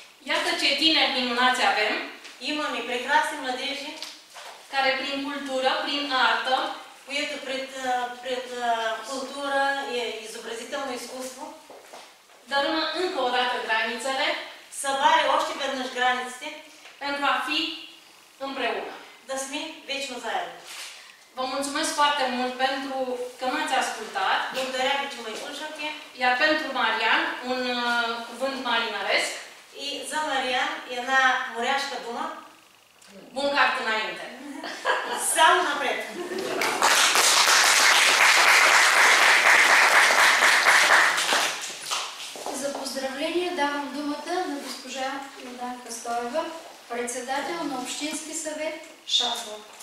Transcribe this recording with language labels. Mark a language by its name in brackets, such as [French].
[Romanian] Iată ce tineri minunați avem, [Bulgarian] Имаме прекрасни младежи, [Romanian] care prin cultură, prin artă, [Bulgarian] които пред култура и изобразително изкуство [Romanian] dărâmă încă o dată granițele [Bulgarian] събари още веднъж границите, [Romanian] pentru a fi împreună. [Bulgarian] да сме вечно заедно. [Romanian] Vă mulțumesc foarte mult pentru că m-ați ascultat, [Bulgarian] Благодаря ви, че ме слушахте. [Romanian] iar pentru Marian, un cuvânt marinăresc, [Bulgarian] И за Мариан една моряшка дума. [Romanian] bun cart înainte. [Bulgarian] Само напред. За поздравление давам думата на госпожа Йорданка Стоева, председател на Общински съвет Шабла.